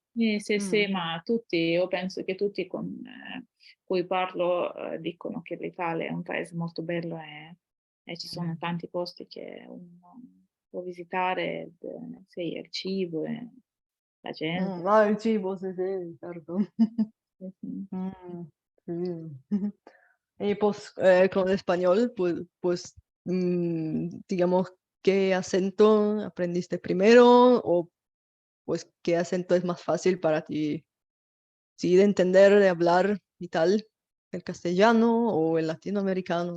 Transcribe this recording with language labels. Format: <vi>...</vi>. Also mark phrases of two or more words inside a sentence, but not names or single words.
<it>Sì, ma io penso che tutti con cui parlo dicono che l'Italia è un paese molto bello e ci sono tanti posti che uno può visitare, sì, il cibo, la gente. Il cibo,</it> <es>sí, sí,</es> <it>certo. Sì, sì.</it> <es>Sí. Y pues con el español, pues digamos, ¿qué acento aprendiste primero o pues qué acento es más fácil para ti, sí, de entender, de hablar y tal, el castellano o el latinoamericano?</es>